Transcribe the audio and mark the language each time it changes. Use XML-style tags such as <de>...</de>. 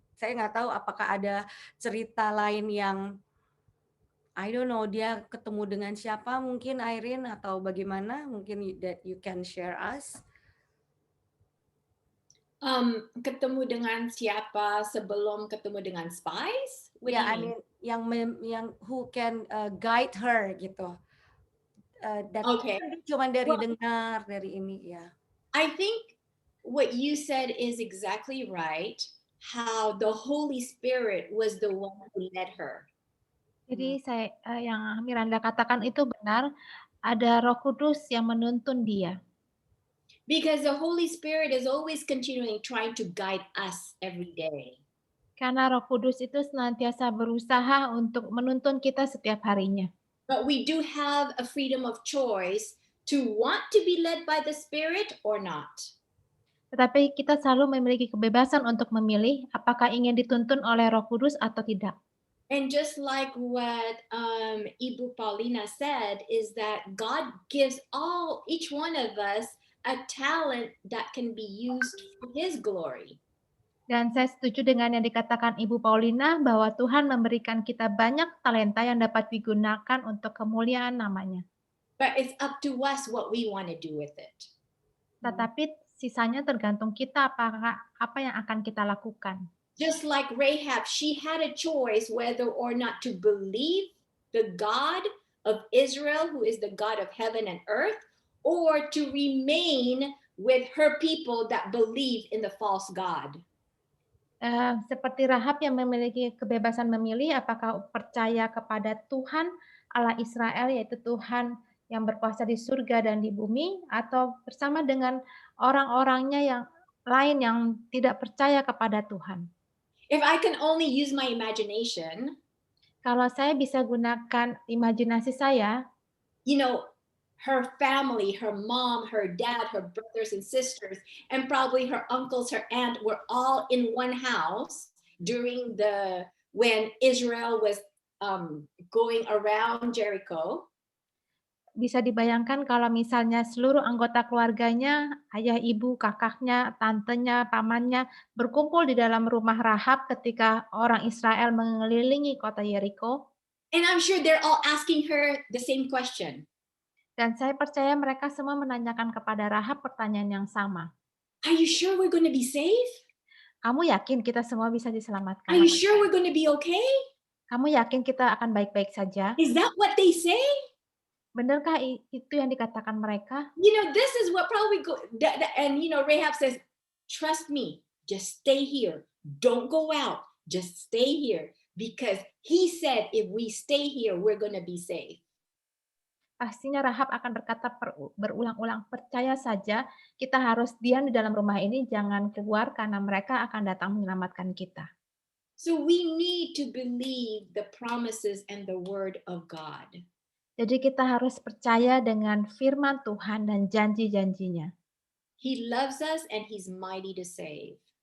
<id>Saya nggak tahu apakah ada cerita lain yang</id> <en>I don't know</en> <id>dia ketemu dengan siapa mungkin Irene atau bagaimana, mungkin</id> <en>that you can share us.</en> <id>Ketemu dengan siapa sebelum ketemu dengan spies?</id> <en>What do you mean?</en> <id>Yang</id> <en>who can guide her</en> <id>gitu.</id> <en>Okay.</en> <id>Cuma dari dengar dari ini ya.</id> <en>I think what you said is exactly right. How the Holy Spirit was the one who led her.</en> <id>Jadi saya yang Miranda katakan itu benar, ada Roh Kudus yang menuntun dia.</id> <en>Because the Holy Spirit is always continuing trying to guide us every day.</en> <id>Karena Roh Kudus itu senantiasa berusaha untuk menuntun kita setiap harinya.</id> <en>But we do have a freedom of choice to want to be led by the Spirit or not.</en> <id>Tetapi kita selalu memiliki kebebasan untuk memilih apakah ingin dituntun oleh Roh Kudus atau tidak.</id> <en>And just like what Ibu Paulina said, is that God gives each one of us a talent that can be used for His glory.</en> <id>Dan saya setuju dengan yang dikatakan Ibu Paulina bahwa Tuhan memberikan kita banyak talenta yang dapat digunakan untuk kemuliaan namanya.</id> <en>But it's up to us what we want to do with it.</en> <id>Tetapi sisanya tergantung kita apa yang akan kita lakukan.</id> <en>Just like Rahab, she had a choice whether or not to believe the God of Israel, who is the God of heaven and earth, or to remain with her people that believe in the false God.</en> <id>Seperti Rahab yang memiliki kebebasan memilih apakah percaya kepada Tuhan Allah Israel, yaitu Tuhan yang berkuasa di surga dan di bumi, atau bersama dengan orang-orangnya yang lain yang tidak percaya kepada Tuhan.</id> <en>If I can only use my imagination,</en> <id>kalau saya bisa gunakan imajinasi saya,</id> <en>her family, her mom, her dad, her brothers and sisters, and probably her uncles, her aunt were all in one house during when Israel was going around Jericho.</en> <id>Bisa dibayangkan kalau misalnya seluruh anggota keluarganya, ayah, ibu, kakaknya, tantenya, pamannya berkumpul di dalam rumah Rahab ketika orang Israel mengelilingi kota Jericho.</id> <en>And I'm sure they're all asking her the same question.</en> <id>Dan saya percaya mereka semua menanyakan kepada Rahab pertanyaan yang sama.</id> <en>Are you sure we're going to be safe?</en> <id>Kamu yakin kita semua bisa diselamatkan?</id> <en>Are you sure we're going to be okay?</en> <id>Kamu yakin kita akan baik-baik saja?</id> <en>Is that what they say?</en> <id>Benarkah itu yang dikatakan mereka?</id> <en>This is what probably and Rahab says, trust me, just stay here. Don't go out. Just stay here. Because he said if we stay here, we're going to be safe.</en> <id>Pastinya Rahab akan berkata berulang-ulang, percaya saja, kita harus diam di dalam rumah ini, jangan keluar karena mereka akan datang menyelamatkan kita.</id> <en>So we need to believe the promises and the word of God.</en> <id>Jadi kita harus percaya dengan firman Tuhan dan janji-janjinya.</id> <en>He loves us and he's mighty to save.</en>